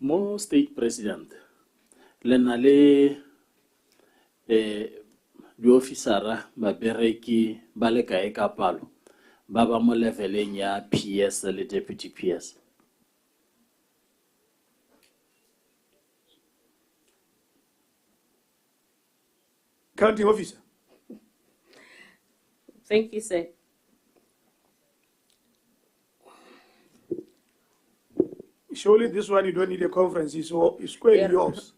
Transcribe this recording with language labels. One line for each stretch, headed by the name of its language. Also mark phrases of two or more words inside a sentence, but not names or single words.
Tswana: Mo
English: state president,
Tswana: le na le di officera ba bereki ba le kae ka palo ba ba mo leveleng ya PS le deputy PS.
English: Counting officer. Thank you, sir. Surely this one you don't need a conference, so it's quite yours.